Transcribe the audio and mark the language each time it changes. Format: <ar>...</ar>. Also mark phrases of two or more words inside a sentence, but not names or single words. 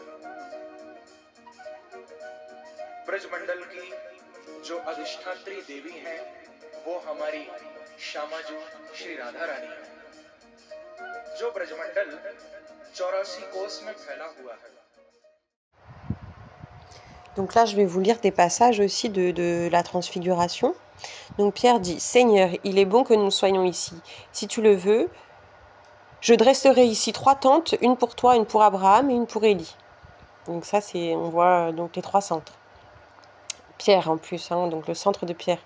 <hi>ब्रजमंडल की जो अधिष्ठात्री देवी हैं वो हमारी श्यामाजू श्री राधा रानी है, जो ब्रजमंडल 84 कोस में फैला हुआ है।</hi> <fr>Donc là, je vais vous lire des passages aussi de la transfiguration. Donc Pierre dit, « Seigneur, il est bon que nous soyons ici. Si tu le veux, je dresserai ici 3 tentes, une pour toi, une pour Abraham et une pour Élie. » Donc ça, on voit donc les 3 centres. Pierre en plus, hein, donc le centre de Pierre.</fr>